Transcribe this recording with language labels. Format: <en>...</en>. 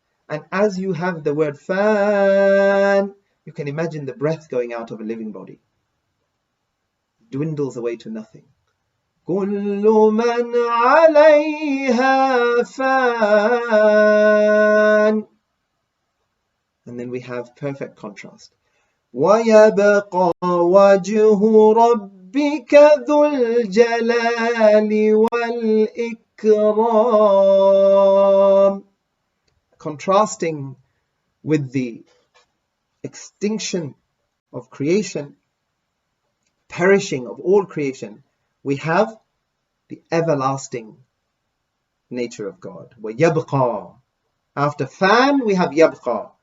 <en>And as you have the word fan, you can imagine the breath going out of a living body. Dwindles away to nothing.</en> <ar>كل من عليها فان.</ar> <en>And then we have perfect contrast.</en> <ar>ويبقى وجه ربك ذو الجلال والإكرام.</ar> <en>Contrasting with the extinction of creation, perishing of all creation, we have the everlasting nature of God. وَيَبْقَى. After fan, we have yabqa.</en>